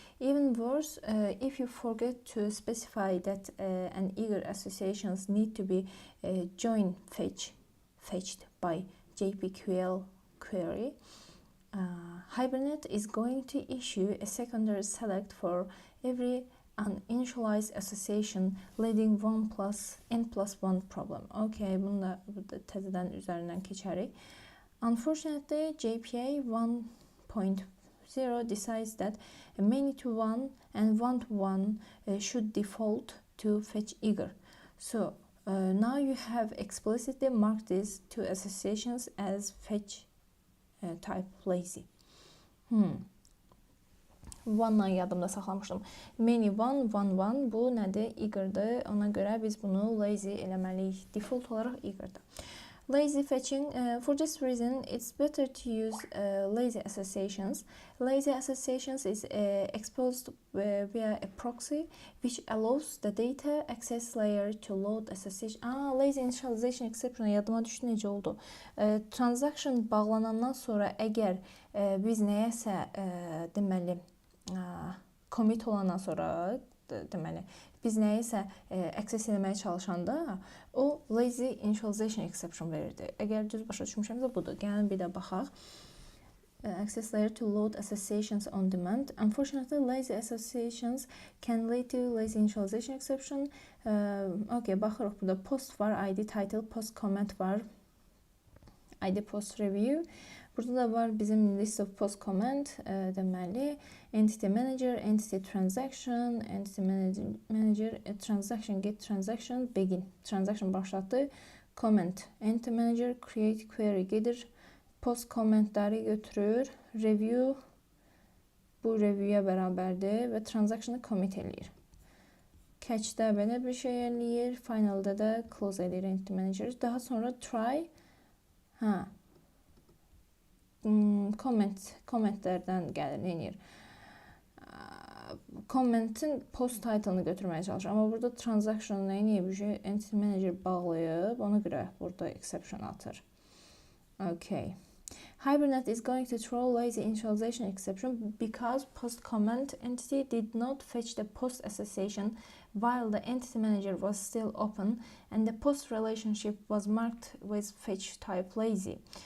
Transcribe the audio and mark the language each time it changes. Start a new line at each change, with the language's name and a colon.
English: Even worse, if you forget to specify that an eager associations need to be join fetched by JPQL query, Hibernate is going to issue a secondary select for every uninitialized association leading n+1 problem.
Azerbaijani: Okay, bunu da təzədən üzərindən keçərik.
English: Unfortunately, JPA 1.0 decides that a many-to-one and one-to-one should default to fetch eager. So now you have explicitly marked these two associations as fetch type lazy.
Azerbaijani: One-dan yadımda saxlamışdım. Many one, one, bu nədir? Eager'dır. Ona görə biz bunu lazy eləməliyik. Default olaraq eager'dır.
English: Lazy fetching, for this reason, it's better to use lazy associations. Lazy associations is exposed via a proxy, which allows the data access layer to load association.
Azerbaijani: Lazy initialization exception yadıma düşdü, necə oldu? Transaction bağlanandan sonra əgər biz nəyəsə deməli commit olandan sonra deməli biz nəyisə access etməyə çalışanda o lazy initialization exception verirdi. Əgər düz başa düşmüşəmsə budur. Gəlin bir də baxaq.
English: Access layer to load associations on demand. Unfortunately, lazy associations can lead to lazy initialization exception.
Azerbaijani: Okay, baxırıq burada post var, ID title, post comment var, ID post review. Burada da var bizim list of post comment, deməli entity manager, entity transaction, entity manager, transaction, get transaction, begin. Transaction başlatdı, comment, entity manager, create query gedir, post commentləri götürür, review bu review'ya bərabərdir və transaction'ı commit eləyir. Catch'də belə bir şey eləyir, final'da da close eləyir entity manager. Daha sonra try, commentlərdən gəlir, neyir? Comment'in post title'ını götürməyə çalışır. Amma burada transaction neyir? Bir şey entity manager bağlayıb, ona görə burada exception atır. Okay.
English: Hibernate is going to throw lazy initialization exception because post comment entity did not fetch the post association while the entity manager was still open and the post relationship was marked with fetch type lazy.